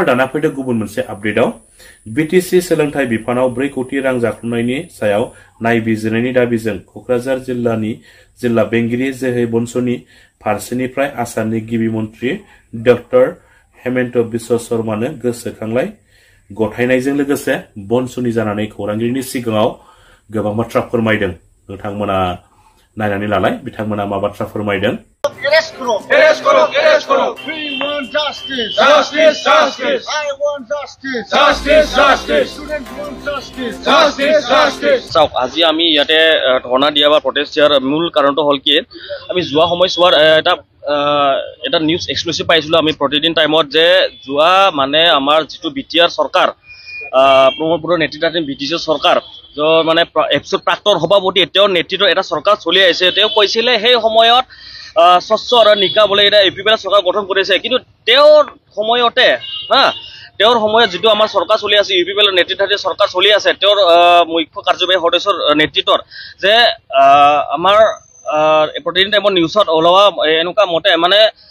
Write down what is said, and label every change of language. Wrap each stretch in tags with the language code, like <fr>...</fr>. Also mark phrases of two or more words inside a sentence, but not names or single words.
<brx>दाना फैदो गुबुन मोनसे आपडेटआव BTC सोलोंथाइ बिफानाव 4 कोटी रां जाख्ल'नायनि सायाव नायबिजिरनायनि दाबिजों क'क्राझार जिल्लानि जिल्ला बेंगिरि जोहै ब'नसुनि फारसेनिफ्राय आसामनि गिबि मन्त्रि डक्टर हेमन्त बिश्व शर्मानो गोसोखांलाय गथायनायजों लोगोसे ब'नसुनि जानानै खौरांगिरिनि सिगाङाव गोबां बाथ्रा फोरमायदों नोंथांमोना नायनानै लालाय बिथांमोना मा बाथ्रा फोरमायदों</brx> <hi>Arrest karo. Arrest karo. Arrest karo.</hi> <en>We want justice. Justice. Justice. I want justice. Justice. Justice. Students want justice. Justice. Justice.</en> <as>চাওক আজি আমি ইয়াতে ধৰ্ণা দিয়া বা প্ৰটেষ্ট দিয়াৰ মূল কাৰণটো হ'ল কি আমি যোৱা সময়ছোৱাৰ এটা</as> <en>news exclusive</en> <as>পাইছিলো আমি প্ৰতিদিন টাইমত যে যোৱা মানে আমাৰ যিটো BTR চৰকাৰ প্ৰমোদপুৰৰ নেতৃত্বাধীন BTC চৰকাৰ মানে এপছৰ প্ৰাক্তন সভাপতি তেওঁৰ নেতৃত্বত এটা চৰকাৰ চলি আহিছে তেওঁ কৈছিলে সেই সময়ত স্বচ্ছ আৰু নিকা বলে এটা BV.N চৰকাৰ গঠন কৰিছে কিন্তু তেওঁৰ সময়তে তেওঁৰ সময়ত যেটো আমাৰ চৰকাৰ চলি আছে BV.N নেতৃত্বাধীন চৰকাৰ চলি আছে তেওঁৰ মুখ্য কাৰ্যবাহী সদস্যৰ নেতৃত্বত যে আমাৰ প্ৰতিদিন টাইমত নিউজত ওলোৱা এনেকুৱা মতে মানে</as>